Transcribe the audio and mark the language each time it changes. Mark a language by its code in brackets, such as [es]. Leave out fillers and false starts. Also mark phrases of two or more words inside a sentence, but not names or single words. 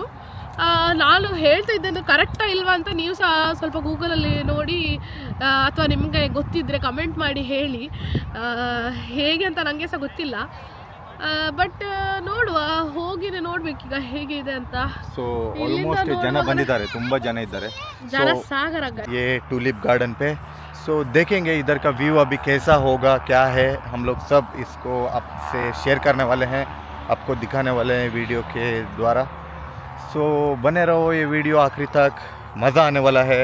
[kn] ನಾನು ಹೇಳ್ತಾ ಇದ್ದೇನೆ ಕರೆಕ್ಟಾ ಇಲ್ವಾ ಅಂತ ನೀವು ಸಹ ಸ್ವಲ್ಪ ಗೂಗಲಲ್ಲಿ ನೋಡಿ ಅಥವಾ ನಿಮಗೆ ಗೊತ್ತಿದ್ದರೆ ಕಮೆಂಟ್ ಮಾಡಿ ಹೇಳಿ ಹೇಗೆ ಅಂತ. ನನಗೆ ಸಹ ಗೊತ್ತಿಲ್ಲ. ಬಟ್ ನೋಡುವ, ಹೋಗಿನೇ ನೋಡ್ಬೇಕೀಗ ಹೇಗಿದೆ ಅಂತ. [en] so almost [kn] ಜನ ಬಂದಿದ್ದಾರೆ, ತುಂಬಾ ಜನ ಇದ್ದಾರೆ [hi] जन सागर ये टूलिप गार्डन पे. सो देखेंगे इधर का व्यू अभी कैसा होगा, क्या है. हम लोग सब इसको आपसे शेयर करने वाले हैं, आपको दिखाने वाले हैं वीडियो के द्वारा. सो बने रहो ये वीडियो आखिरी तक, मज़ा आने वाला है.